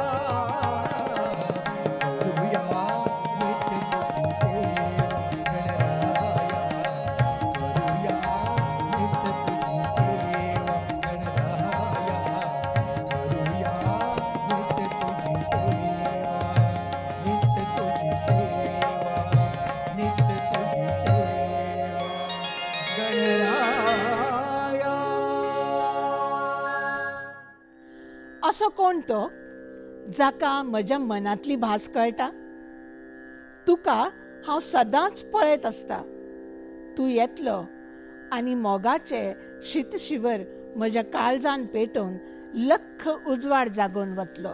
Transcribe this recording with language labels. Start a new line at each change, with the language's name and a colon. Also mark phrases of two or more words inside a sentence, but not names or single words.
Marathi: करूया नित्य तुझी सेवा गणराया करूया नित्य तुझी सेवा गणराया करूया नित्य तुझी सेवा नित्य तुझी सेवा नित्य तुझी सेवा गणराया.
Konkani: असो कोण तो जाका म्हज्या मनांतली भास कळटा? तुका हांव सदांच पळयत आसता. तूं येतलो आनी मोगाचे शीतशिवर म्हज्या काळजान पेटोवन लख्ख उजवाड जागोवन वतलो.